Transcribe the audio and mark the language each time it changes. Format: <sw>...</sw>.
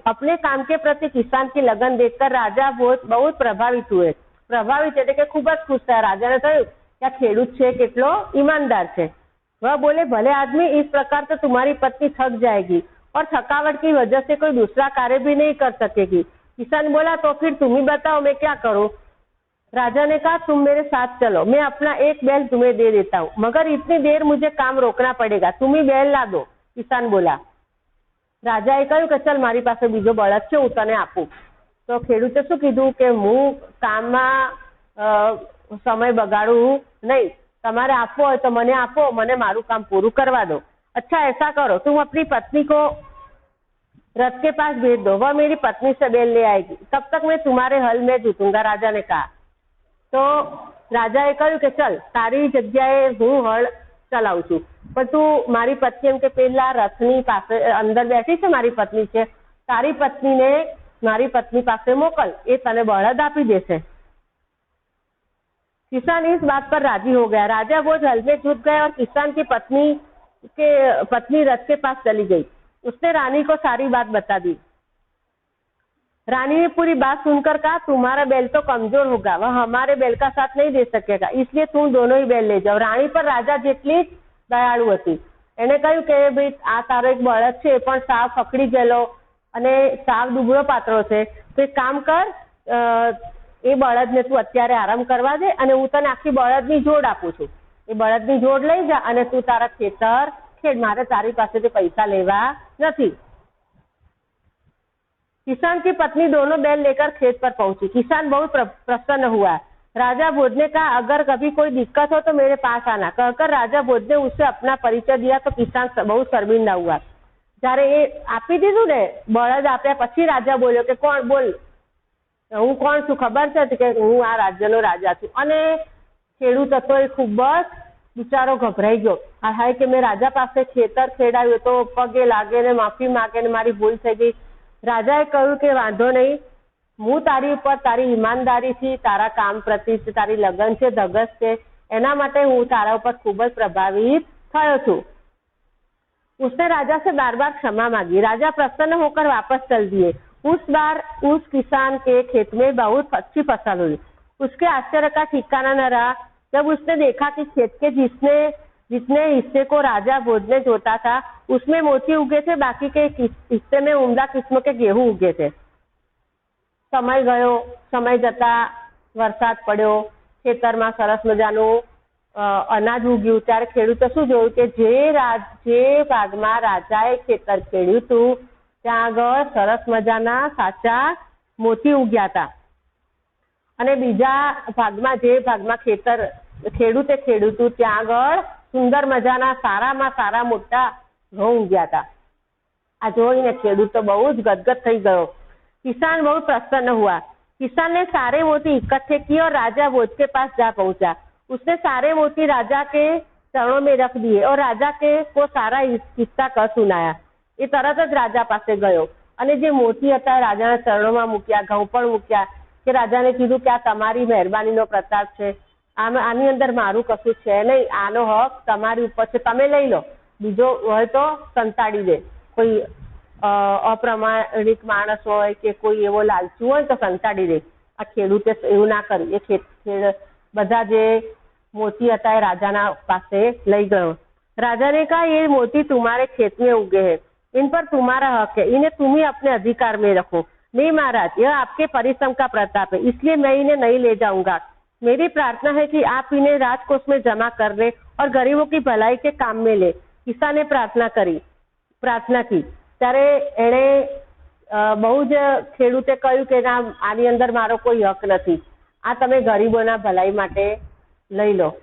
<hi>अपने काम के प्रति किसान की लगन देखकर राजा बहुत प्रभावित हुए।</hi> <gu>प्रभावित એટલે કે ખૂબ જ ખુશ થયા। રાજાને થયું કે આ ખેડૂત છે કેટલો ईमानदार છે।</gu> <hi>वह बोले, भले आदमी, इस प्रकार तो तुम्हारी पत्नी थक जाएगी और थकावट की वजह से कोई दूसरा कार्य भी नहीं कर सकेगी। किसान बोला, तो फिर तुम ही बताओ मैं क्या करूं? राजा ने कहा, तुम मेरे साथ चलो, मैं अपना एक बैल तुम्हें दे देता हूँ, मगर इतनी देर मुझे काम रोकना पड़ेगा, तुम ही बैल ला दो।</hi> <gu>કિસાન બોલા। રાજાએ કહ્યું કે ચલ મારી પાસે બીજો બળદ છે, હું તને આપું। તો ખેડૂતે શું કીધું કે હું કામમાં સમય બગાડું નહીં, તમારે આપવો હોય તો મને આપો, મને મારું કામ પૂરું કરવા દો।</gu> <hi>अच्छा ऐसा करो, तुम अपनी पत्नी को रथ के पास भेज दो, वह मेरी पत्नी से बैल ले आएगी, तब तक मैं तुम्हारे हल में जूतूंगा। राजा ने कहा।</hi> <gu>तो રાજાએ કહ્યું કે ચલ તારી જગ્યાએ હું હળ ચલાવું છું, પણ તું મારી પત્ની એમ કે પેલા રથની પાસે અંદર બેઠી છે મારી પત્ની છે, તારી પત્નીને મારી પત્ની પાસે મોકલ, એ તને બળદ આપી દેશે।</gu> <hi>किसान इस बात पर राजी हो गया। राजा वो हल में जुट गए और किसान की पत्नी रथ के पास चली गई। उसने रानी को सारी बात बता दी। रानी ने पूरी बात सुनकर कहा, तुम्हारा बैल तो कमजोर होगा, वह हमारे बैल का साथ नहीं दे सकेगा, इसलिए तुम दोनों ही बैल ले जाओ। रानी पर राजा</hi> <gu>જેટલી દયાળુ હતી। એને કહ્યું કે ભાઈ આ તારો એક બળદ છે પણ સાવ ફકડી ગયેલો અને સાવ દુબળો પાતળો છે, તો એક કામ કર, એ બળદને તું અત્યારે આરામ કરવા દે અને હું તને આખી બળદની જોડ આપું છું, એ બળદની જોડ લઈ જા અને તું તારા ખેતર ખેડ, મારે તારી પાસેથી પૈસા લેવા નથી।</gu> <hi>किसान की पत्नी दोनों बैल लेकर खेत पर पहुंची। किसान बहुत प्रसन्न हुआ। राजा भोज ने कहा, अगर कभी कोई दिक्कत हो तो मेरे पास आना। कहकर राजा भोज ने उसे अपना परिचय दिया तो किसान बहुत शर्मिंदा हुआ।</hi> <gu>જ્યારે એ આપી દીધું ને બળદ આપ્યા પછી રાજા બોલ્યો કે કોણ બોલ, હું કોણ છું ખબર છે કે હું આ રાજ્યનો રાજા છું। અને ખેડૂત હતો એ ખૂબ જ બિચારો ગભરાઈ ગયો। હાય કે મેં રાજા પાસે ખેતર ખેડાવ્યું તો પગે લાગે ને માફી માંગે ને મારી ભૂલ થઈ ગઈ। રાજાએ કહ્યું કે વાંધો નહીં, હું તારી ઉપર તારી ઈમાનદારીથી, તારા કામ પ્રતિ તારી લગન છે, ધગસ છે, એના માટે હું તારા ઉપર ખૂબ જ પ્રભાવિત થયો છું।</gu> <hi>उसने राजा से बार बार क्षमा मांगी। राजा प्रसन्न होकर वापस चल दिए। उस बार उस किसान के खेत में बहुत अच्छी फसल हुई। उसके आश्चर्य का ठिकाना न रहा जब उसने देखा कि खेत के जितने हिस्से को राजा भोज ने जोता था उसमें मोती उगे थे, बाकी के हिस्से में उम्दा किस्म के गेहूं उगे थे। समय गयो, समय जता</hi> <gu>વરસાદ પડ્યો, ખેતરમાં સરસ મજાનું અનાજ ઉગ્યું। ત્યારે ખેડૂતે શું જોયું કે જે ભાગમાં રાજાએ ખેતર ખેડ્યું હતું ત્યાં આગળ સરસ મજાના સાચા મોતી ઉગ્યા હતા, અને બીજા ભાગમાં જે ભાગમાં ખેડૂતે ખેડ્યું હતું ત્યાં આગળ સુંદર મજાના સારામાં સારા મોટા ઘઉં ઉગ્યા હતા। આ જોઈને ખેડૂત તો બહુ જ ગદગદ થઈ ગયો।</gu> <hi>किसान बहुत प्रसन्न हुआ। किसान ने सारे मोती इकट्ठे किए और राजा भोज के पास जा पहुंचा। उसने सारे मोती राजा के चरणों में रख दिए और राजा को सारा किस्सा कह सुनाया।</hi> <gu>એ તરત જ રાજા પાસે ગયો અને જે મોતી હતા રાજાના ચરણોમાં મૂક્યા, ઘઉં પણ મૂક્યા, કે રાજાને કીધું કે આ તમારી મહેરબાનીનો પ્રતાપ છે, આની અંદર મારું કશું છે નહીં, આનો હક તમારી ઉપર છે, તમે લઈ લો, બીજો હોય તો સંતાડી દે. કોઈ અપ્રામાણિક માણસ હોય કે કોઈ એવો લાલચુ હોય તો સંતાડી દે. આ ખેડૂતે એવું ના કર્યું. એ બધા જે मोती હતા એ राजा પાસે લઈ गयो।</gu> <hi>राजा ने कहा ये मोती तुम्हारे खेत में उगे हैं, इन पर तुम्हारा हक है, इन्हें तुम ही अपने अधिकार में रखो। नहीं महाराज, यह आपके परिश्रम का प्रताप है, इसलिए मैं इन्हें नहीं ले जाऊंगा। मेरी प्रार्थना है कि आप इन्हें राजकोष में जमा कर ले और गरीबों की भलाई के काम में ले। किसाने प्रार्थना की</hi> <gu>ત્યારે એણે બહુ જ ખેડૂતે કહ્યું કે ના, આની અંદર મારો કોઈ હક નથી, આ તમે ગરીબોના ભલાઈ માટે લઈ લો।</gu>